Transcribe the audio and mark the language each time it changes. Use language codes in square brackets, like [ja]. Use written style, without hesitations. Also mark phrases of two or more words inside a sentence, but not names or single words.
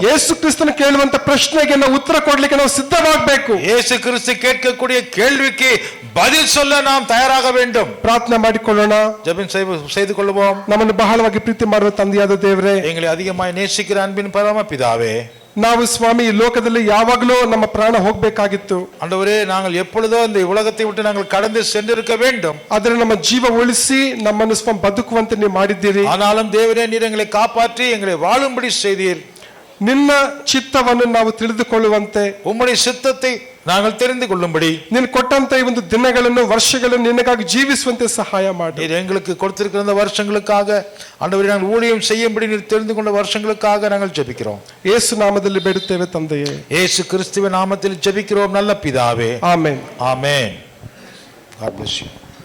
[kn] ಯೇಸು ಕ್ರಿಸ್ತನ ಕೇಳುವಂತ ಪ್ರಶ್ನೆಗೆ ನಾವು ಉತ್ತರ ಕೊಡ್ಲಿಕ್ಕೆ ನಾವು ಸಿದ್ಧವಾಗಬೇಕು. [ta] இயேசு கிறிஸ்து கேட்கக்கூடிய கேள்விக்கு பதில் சொல்ல நாம் தயாராக வேண்டும். [kn] ಪ್ರಾರ್ಥನೆ ಮಾಡಿಕೊಳ್ಳೋಣ. [ta] ஜெபம் செய்து கொள்வோம். [kn] ನಮ್ಮನ್ನು ಬಹಳವಾಗಿ ಪ್ರೀತಿ ಮಾಡುವ ತಂದೆಯಾದ ದೇವರೇ, [ta] எங்களை அதிகமாய் நேசிக்கிற அன்பின் பரம பிதாவே, [kn] ನಾವು ಸ್ವಾಮಿ ಈ ಲೋಕದಲ್ಲಿ ಯಾವಾಗಲೂ ನಮ್ಮ ಪ್ರಾಣ ಹೋಗ್ಬೇಕಾಗಿತ್ತು. [ta] ஆண்டவரே, நாங்கள் எப்பொழுதோ இந்த உலகத்தை விட்டு நாங்கள் கடந்து சென்றிருக்க வேண்டும். [kn] ಆದರೆ ನಮ್ಮ ಜೀವ ಉಳಿಸಿ ನಮ್ಮನ್ನು ಸ್ವಾಮಿ ಬದುಕುವಂತೆ ನೀವು ಮಾಡಿದ್ದೀರಿ. [ta] ஆனாலும் தேவரே, நீர் எங்களை காப்பாற்றி எங்களை வாழும்படி செய்தீர். [kn] ನಿನ್ನ ಚಿತ್ತವನ್ನು ನಾವು ತಿಳಿದುಕೊಳ್ಳುವಂತೆ, [ta] உம்முடைய சித்தத்தை நாங்கள் தெரிந்து கொள்ளும்படி [kn] ನೀನು ಕೊಟ್ಟಂತ ಈ ಒಂದು ದಿನಗಳನ್ನು ವರ್ಷಗಳನ್ನು ನಿನಗಾಗಿ ಜೀವಿಸುವಂತೆ ಸಹಾಯ ಮಾಡಿ. [ta] நீர் எங்களுக்கு கொடுத்திருக்கிற இந்த வருஷங்களுக்காக ஆண்டவரே, நாங்கள் ஊழியம் செய்யும்படி நீர் தெரிந்து கொண்ட வருஷங்களுக்காக நாங்கள் ஜெபிக்கிறோம். [kn] ಯೇಸು ನಾಮದಲ್ಲಿ ಬೇಡುತ್ತೇವೆ ತಂದೆಯೇ. [ta] இயேசு கிறிஸ்துவின் நாமத்தில் ஜெபிக்கிறோம் நல்ல பிதாவே. [kn] ಆಮೆನ್. [ta] ஆமென். [en] God bless you.